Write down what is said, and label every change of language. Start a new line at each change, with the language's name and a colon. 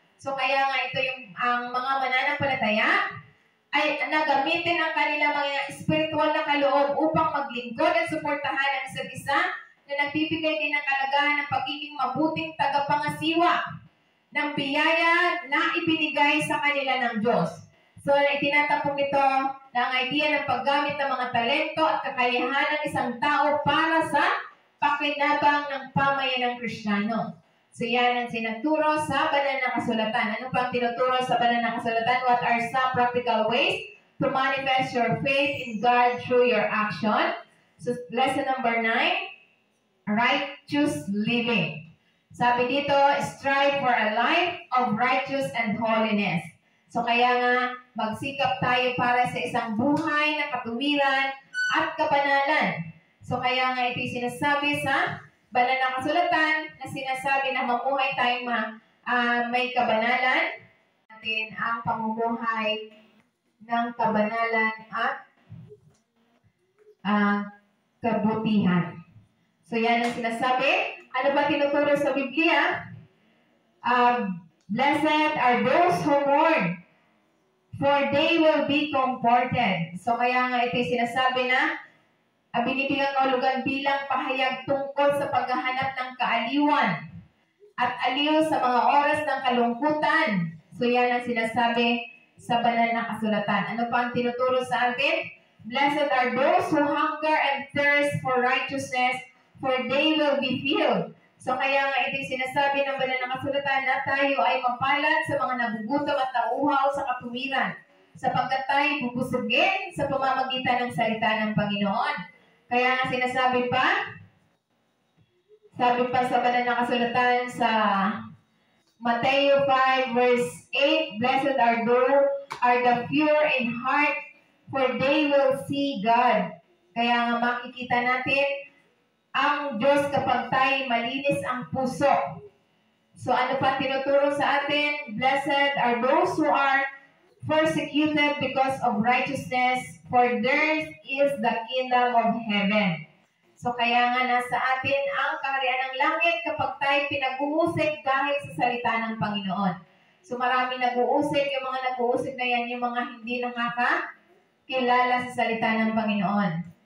Filipino: So, kaya nga ito yung ang mga mananampalataya ay nagamitin ang kanilang mga spiritual na kaloob upang maglingkod at suportahan ang isa't isa na nagbibigay din ng kalagahan ng pagiging mabuting tagapangasiwa ng biyaya na ibinigay sa kanila ng Diyos. So, itinatapong nito na ang idea ng paggamit ng mga talento at kakayahan ng isang tao para sa pakinabang ng pamayanang Kristiyano. So yan ang sinaturo sa banal na kasulatan. Ano pang tinuturo sa banal na kasulatan?
English: What are some practical ways to manifest your faith in God through your action? So lesson number 9, righteous living.
Filipino: Sabi dito,
English: strive for a life of righteous and holiness.
Filipino: So kaya nga, magsikap tayo para sa isang buhay na katuwiran at kabanalan. So kaya nga ito'y sinasabi sa banal na kasulatan na sinasabi na mamuhay tayong may kabanalan. Natin ang pamumuhay ng kabanalan at kabutihan. So yan ang sinasabi. Ano ba tinuturo sa Biblia?
English: Blessed are those who mourn, for they will be comforted.
Filipino: So kaya nga ito'y sinasabi na binibigyan kahulugan bilang pahayag tungkol sa paghahanap ng kaaliwan at aliw sa mga oras ng kalungkutan. So yan ang sinasabi sa banal na kasulatan. Ano pa ang tinuturo sa atin?
English: Blessed are those who hunger and thirst for righteousness, for they will be filled.
Filipino: So kaya nga ito'y sinasabi ng banal na kasulatan na tayo ay mapalad sa mga nagugutom at nauuhaw sa katuwiran, sapagkat tayo bubusugin sa pamamagitan ng salita ng Panginoon. Kaya nga sinasabi pa, Sabi pa sa banal na kasulatan sa Mateo
English: 5 verse 8, Blessed are the pure in heart, for they will see God.
Filipino: Kaya nga makikita natin ang Diyos kapag tayo malinis ang puso. So ano pa tinuturo sa atin?
English: Blessed are those who are persecuted because of righteousness, for theirs is the kingdom of heaven.
Filipino: So kaya nga nasa atin ang kaharian ng langit kapag tayo pinag-uusig dahil sa salita ng Panginoon. So marami nag-uusig, yung mga nag-uusig na yan, yung mga hindi nakakilala sa salita ng Panginoon.